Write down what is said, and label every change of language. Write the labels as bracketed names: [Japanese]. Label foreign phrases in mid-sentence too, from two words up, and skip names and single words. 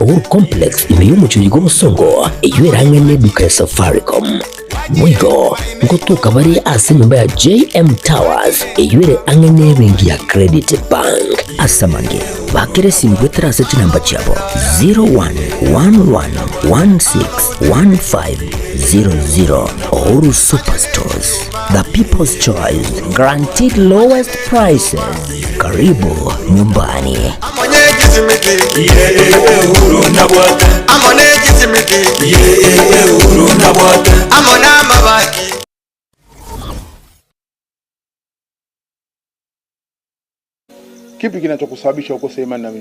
[Gusii] Uhuru Complex imeyumucho yigo musongo eyerange neduka ya Safaricom mwigo ngotuka bari ase nyumba ya JM Towers eyere angene bengi ya Credit Bank asamange bakere simbwetera ase chinamba chabo 0111161500 Uhuru Superstores, [English] the people's choice, guaranteed lowest prices. [Swahili] Karibu nyumbani. Kipi kinachokusababisha ukose imani na mimi?